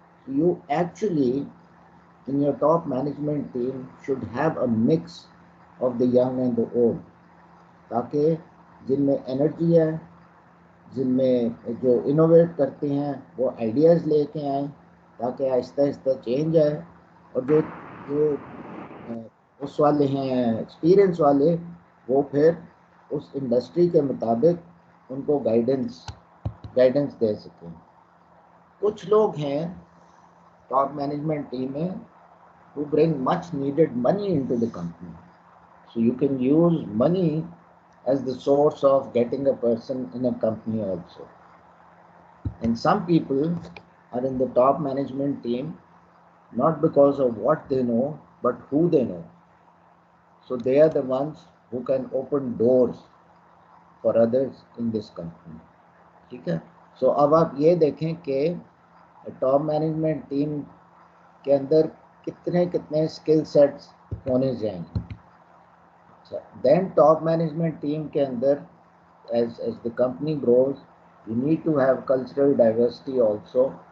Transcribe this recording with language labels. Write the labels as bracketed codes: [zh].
[en] You actually in your top management team should have a mix of the young and the old [ur] تاکہ جن میں energy ہے, جن میں جو انوویٹ کرتے ہیں وہ آئیڈیاز لے کے آئیں تاکہ آہستہ آہستہ چینج آئے, اور جو جو اس والے ہیں ایکسپیرئنس والے وہ پھر اس انڈسٹری کے مطابق ان کو گائیڈنس دے سکیں. کچھ لوگ ہیں ٹاپ مینجمنٹ ٹیم میں [en] who bring much needed money into the company. So you can use money as the source of getting a person in a company also. And some people are in the top management team not because of what they know, but who they know. So they are the ones who can open doors for others in this company. [ur] ٹھیک ہے. سو اب آپ یہ دیکھیں کہ top management team کے اندر کتنے skill sets ہونے چاہیے. [en] then top management team [ur] کے اندر [en] As the company grows you need to have cultural diversity also.